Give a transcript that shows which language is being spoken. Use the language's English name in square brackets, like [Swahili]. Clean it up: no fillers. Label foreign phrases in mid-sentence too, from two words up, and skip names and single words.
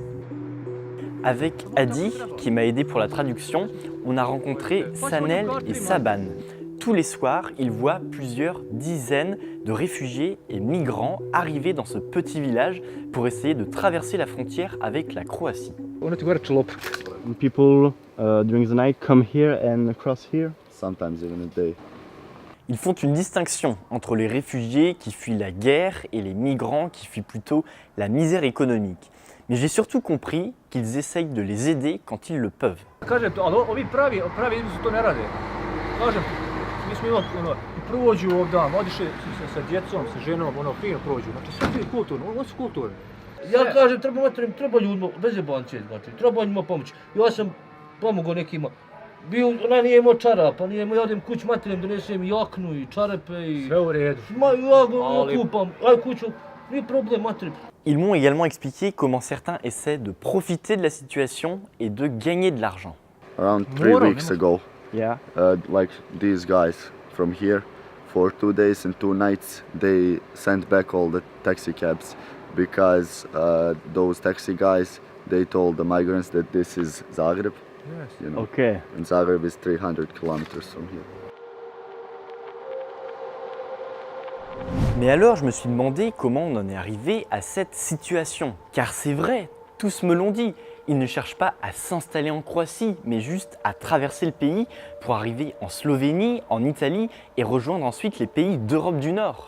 [French] Avec Adi, qui m'a aidé pour la traduction, on a rencontré Sanel et Saban. Tous les soirs, ils voient plusieurs dizaines de réfugiés et migrants arriver dans ce petit village pour essayer de traverser la frontière avec la Croatie. [English] People during the night come here and cross here? Sometimes even a day. [French] Ils font une distinction entre les réfugiés qui fuient la guerre et les migrants qui fuient plutôt la misère économique. Mais j'ai surtout compris qu'ils essayent de les aider quand ils le peuvent. [Bosnian] Kažem, ali ovi pravi ljudi to ne rade. Kažem, mi smo imali prođu ovdje, odiše sa djecom, sa ženom, fino prođu. Znači sve je kulturno, ovo su kulturni. Ja kažem, treba ljudima, bez jebancije, znači, treba njima pomoći. Ja sam pomogao nekima. Ona nije imao čarapa, ja odem kuć materijem, donesem jaknu i čarape i... Sve u redu. Ja ga kupam, aj kuću, nije problem materijem. [French] Ils m'ont également expliqué comment certains essaient de profiter de la situation et de gagner de l'argent. [English] Around 3 weeks ago, Yeah. like these guys from here, for 2 days and 2 nights, they sent back all the taxi cabs because those taxi guys, they told the migrants that this is Zagreb Yes. You know, Okay. and Zagreb is 300 kilometers from here. [French] Mais alors, je me suis demandé comment on en est arrivé à cette situation. Car c'est vrai, tous me l'ont dit, ils ne cherchent pas à s'installer en Croatie, mais juste à traverser le pays pour arriver en Slovénie, en Italie et rejoindre ensuite les pays d'Europe du Nord.